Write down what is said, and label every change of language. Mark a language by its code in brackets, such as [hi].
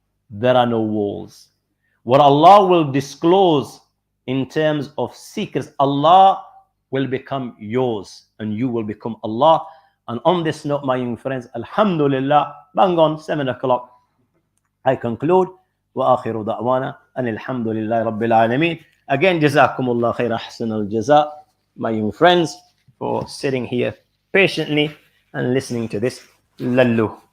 [en] There are no walls. What Allah will disclose in terms of secrets, Allah will become yours and you will become Allah. And on this note, my young friends, alhamdulillah, bang on 7 o'clock, I conclude. [ar] وآخر دعوانا أن الحمد لله رب العالمين. [en] Again, jazakumullah khair, ahsan al-jaza, my young friends, for sitting here patiently and listening to this lallu.